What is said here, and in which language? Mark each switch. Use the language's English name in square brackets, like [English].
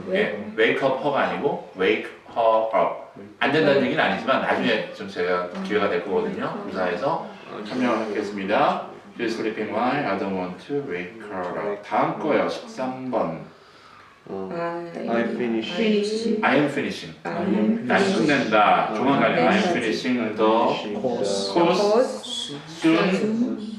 [English] 예, wake up her가 아니고 wake her up. [Korean] 안 된다는 얘기는 아니지만 나중에 좀 제가 기회가 될 거거든요. 부사에서 설명을 하겠습니다. [English] She's sleeping. Why? I don't want to wake her up. [Korean] 다음 거요. 13번. [English] I finish. I am finishing. [Korean] 난 끝낸다. 조만간에 [English] I am finishing the course soon.